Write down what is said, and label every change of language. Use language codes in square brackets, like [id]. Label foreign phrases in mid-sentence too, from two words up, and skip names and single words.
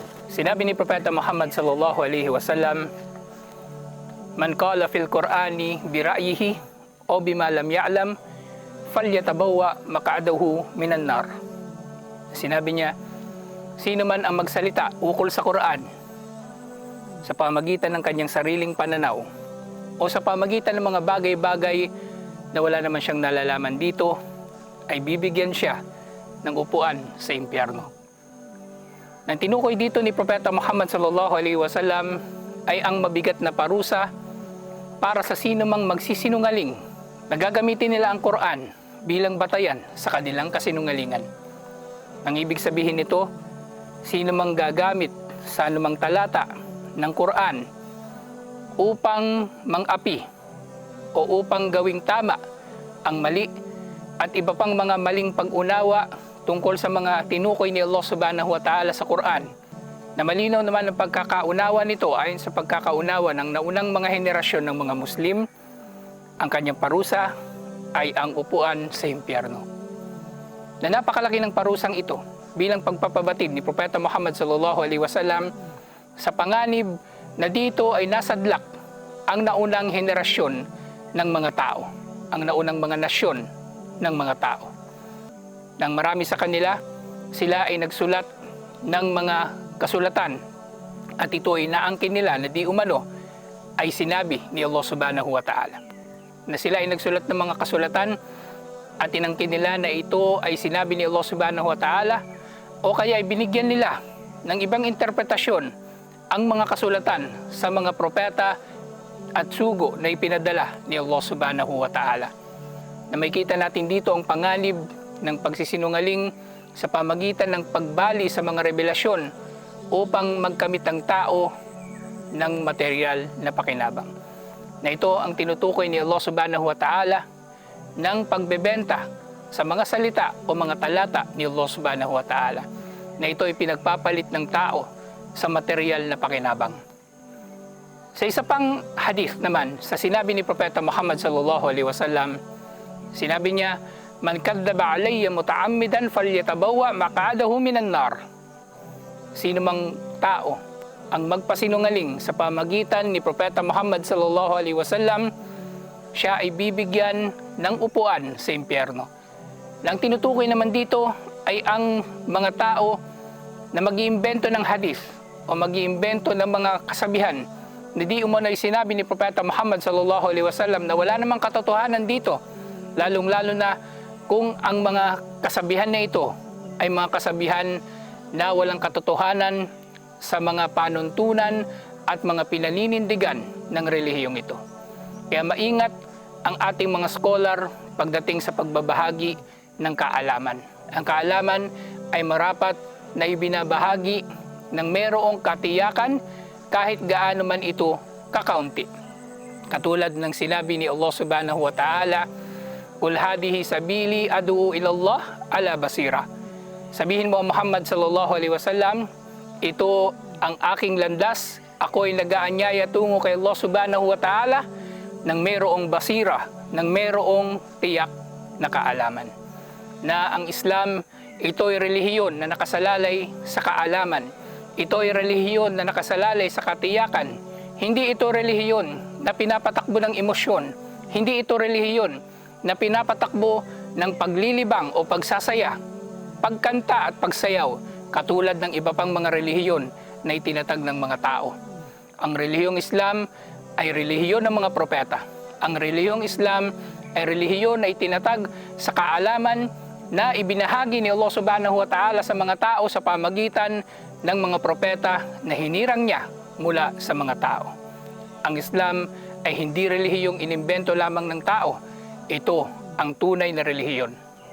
[tl] Sinabi ni Propeta Muhammad [ar] صلى الله عليه وسلم من قال في القرآن برأيه أو بما لا يعلم فليتبوأ مقعده من النار." [tl] Sinabi niya, sino man ang magsalita ukol sa Quran sa pamagitan ng kanyang sariling pananaw o sa pamagitan ng mga bagay-bagay na wala naman siyang nalalaman dito, ay bibigyan siya ng upuan sa impyerno. Nang tinukoy dito ni Propeta Muhammad [ar] صلى الله عليه وسلم [tl] ay ang mabigat na parusa para sa sino mang magsisinungaling na gagamitin nila ang Quran bilang batayan sa kanilang kasinungalingan. Ang ibig sabihin nito, sino mang gagamit sa anumang talata ng Quran upang mang-api o upang gawing tama ang mali at iba pang mga maling pag-unawa tungkol sa mga tinukoy ni Allah [ar] سبحانه وتعالى [tl] sa Quran, na malinaw naman ang pagkakaunawa nito ayon sa pagkakaunawa ng naunang mga henerasyon ng mga Muslim, ang kanyang parusa ay ang upuan sa impyerno. Na napakalaki ng parusang ito bilang pagpapabatid ni Propeta Muhammad [ar] صلى الله عليه وسلم [tl] sa panganib na dito ay nasadlak ang naunang henerasyon ng mga tao, ang naunang mga nasyon ng mga tao. Nang marami sa kanila, sila ay nagsulat ng mga kasulatan at ito ay naangkin nila na di umano ay sinabi ni Allah [ar] سبحانه وتعالى. [tl] Na sila ay nagsulat ng mga kasulatan at inangkin nila na ito ay sinabi ni Allah [ar] سبحانه وتعالى, [tl] o kaya ay binigyan nila ng ibang interpretasyon ang mga kasulatan sa mga propeta at sugo na ipinadala ni Allah [ar] سبحانه وتعالى. [tl] Na makita natin dito ang panganib ng pagsisinungaling sa pamagitan ng pagbali sa mga revelasyon upang magkamit ang tao ng material na pakinabang. Na ito ang tinutukoy ni Allah [ar] سبحانه وتعالى [tl] ng pagbebenta sa mga salita o mga talata ni Allah [ar] سبحانه وتعالى, [tl] na ito ay pinagpapalit ng tao sa material na pakinabang. Sa isa pang hadith naman, sa sinabi ni Propeta Muhammad [ar] صلى الله عليه وسلم, [tl] sinabi niya, [ar] "من كذب علي متعمدا فليتبوأ مقعده من النار." [tl] Sino mang tao ang magpasinungaling sa pamagitan ni Propeta Muhammad [ar] صلى الله عليه وسلم, [tl] siya ay bibigyan ng upuan sa impyerno. Nang tinutukoy naman dito ay ang mga tao na mag-iimbento ng hadith o mag-iimbento ng mga kasabihan na di umano ay sinabi ni Propeta Muhammad [ar] صلى الله عليه وسلم, [tl] na wala namang katotohanan dito, lalong-lalo na kung ang mga kasabihan na ito ay mga kasabihan na walang katotohanan sa mga panuntunan at mga pinaninindigan ng relihiyong ito. Kaya maingat ang ating mga scholar pagdating sa pagbabahagi ng kaalaman. Ang kaalaman ay marapat na ibinabahagi ng mayroong katiyakan kahit gaano man ito kakaunti. Katulad ng sinabi ni Allah [ar] سبحانه وتعالى قل هذه سبيلي أدعو إلى الله على بصيرة." [tl] Sabihin mo, [ar] Muhammad صلى الله عليه وسلم, [tl] ito ang aking landas, ako ay nag-aanyaya tungo kay Allah [ar] سبحانه وتعالى [tl] ng mayroong basira, ng mayroong tiyak na kaalaman. Na ang Islam, ito ay relihiyon na nakasalalay sa kaalaman. Ito ay relihiyon na nakasalalay sa katiyakan. Hindi ito relihiyon na pinapatakbo ng emosyon. Hindi ito relihiyon na pinapatakbo ng paglilibang o pagsasaya, pagkanta at pagsayaw, katulad ng iba pang mga relihiyon na itinatag ng mga tao. Ang relihiyong Islam ay relihiyon ng mga propeta. Ang relihiyong Islam ay relihiyon na itinatag sa kaalaman na ibinahagi ni Allah [ar] سبحانه وتعالى [tl] sa mga tao sa pamagitan ng mga propeta na hinirang niya mula sa mga tao. Ang Islam ay hindi relihiyong inimbento lamang ng tao. Ito ang tunay na relihiyon.